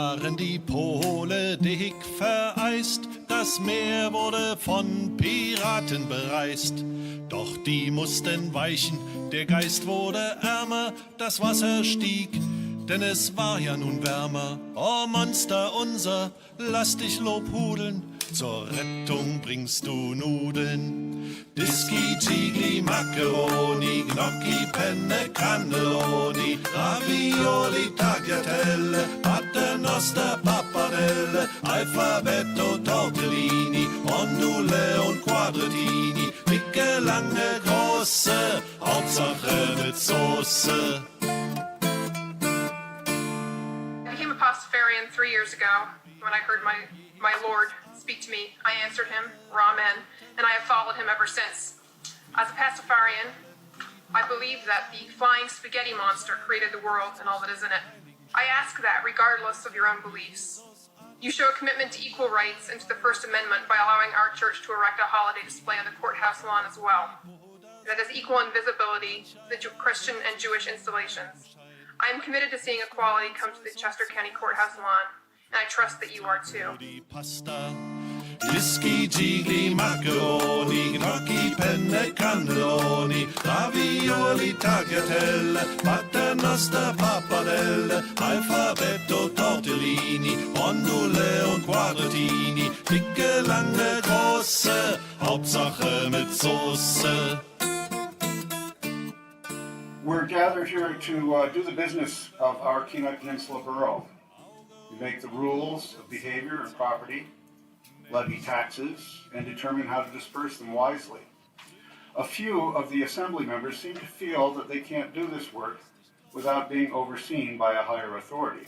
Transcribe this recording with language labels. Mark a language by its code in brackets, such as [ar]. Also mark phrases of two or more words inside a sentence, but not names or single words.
[de] waren die Pole dick vereist, das Meer wurde von Piraten bereist. Doch die mussten weichen, der Geist wurde ärmer, das Wasser stieg, denn es war ja nun wärmer. Oh Monster unser, lass dich lobhudeln, zur Rettung bringst du Nudeln. Dischi, Gigli, Macaroni, Gnocchi, Penne, Cannelloni, Ravioli, Tagliatelle, Paternoster, Pappardelle, Alphabetto, Tortellini, Ondule und Quadratini, dicke, lange, große, Hauptsache mit Soße. [en] I became a Pastafarian 3 years ago when I heard my Lord speak to me. I answered him, Ramen, and I have followed him ever since. As a Pastafarian, I believe that the flying spaghetti monster created the world and all that is in it. I ask that regardless of your own beliefs. You show a commitment to equal rights and to the First Amendment by allowing our church to erect a holiday display on the courthouse lawn as well. That is equal in visibility to the Christian and Jewish installations. I am committed to seeing equality come to the Chester County Courthouse lawn, and I trust that you are too. [de] Dischi, Gigli, Macaroni, Gnocchi, Penne, Cannelloni, Ravioli, Tagliatelle, Paternoster, Pappardelle, Alphabetto, Tortellini, Ondule und Quadratini, dicke, lange, große, Hauptsache mit Soße. [en] We're gathered here to do the business of our Kenai Peninsula Borough. We make the rules of behavior and property, levy taxes, and determine how to disperse them wisely. A few of the assembly members seem to feel that they can't do this work without being overseen by a higher authority.